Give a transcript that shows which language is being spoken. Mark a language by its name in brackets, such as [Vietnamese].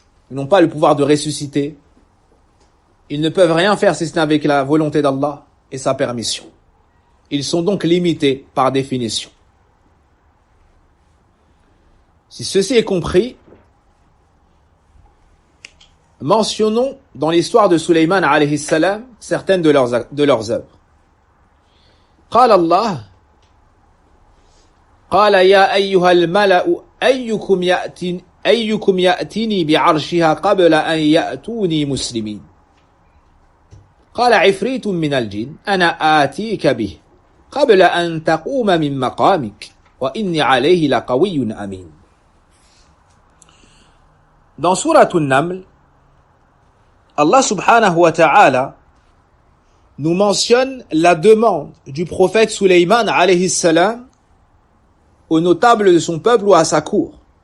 [French] Ils n'ont pas le pouvoir de ressusciter. Ils ne peuvent rien faire si ce n'est avec la volonté d'Allah et sa permission. Ils sont donc limités par définition. Si ceci est compris, mentionnons dans l'histoire de Sulayman alayhi salam certaines de leurs œuvres. [Arabic] قال الله قال يا أيها الملأ أيكم يأتيني بعرشها قبل أن يأتوني مسلمين قال عفريت من الجن أنا آتيك به قبل أن تقوم من مقامك وإني عليه لقوي أمين. [French] Dans Sourate An-Naml, Allah subhanahu wa ta'ala nous mentionne la demande du prophète Sulayman alayhi salam aux notables de son peuple ou à sa cour.